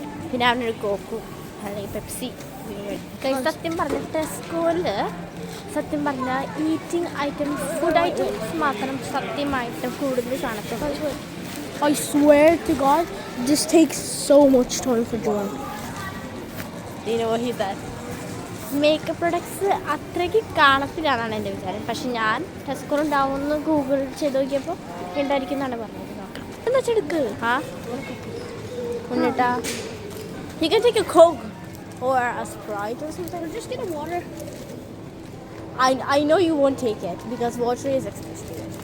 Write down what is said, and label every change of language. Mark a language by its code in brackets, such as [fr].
[ml] പിന്നെ അവനൊരു കോക്കും അല്ലെങ്കിൽ പെപ്സി. സത്യം പറഞ്ഞ ടെസ്കോയില് സത്യം പറഞ്ഞാൽ ഈറ്റിംഗ് ഐറ്റംസ് ഫുഡ് ഐറ്റംസ് മാത്രം സത്യമായിട്ടും കൂടുതൽ കാണത്തുള്ളൂ. [en] I swear to God, this takes so much time for John. You know what he said? [ml] Makeup products അത്രയ്ക്ക് കാണത്തില്ലാന്നാണ് എൻ്റെ വിചാരം. പക്ഷെ ഞാൻ ടെസ്കോർ ഉണ്ടാവുമെന്ന് ഗൂഗിൾ ചെയ്ത് നോക്കിയപ്പോൾ ഉണ്ടായിരിക്കും എന്നാണ് പറഞ്ഞത്. നോക്കാം എന്താ വെച്ചെടുക്ക്. എന്നിട്ടാ [en] you can take a Coke or a Sprite or something. Just get a water. I know you won't take it because water is expensive.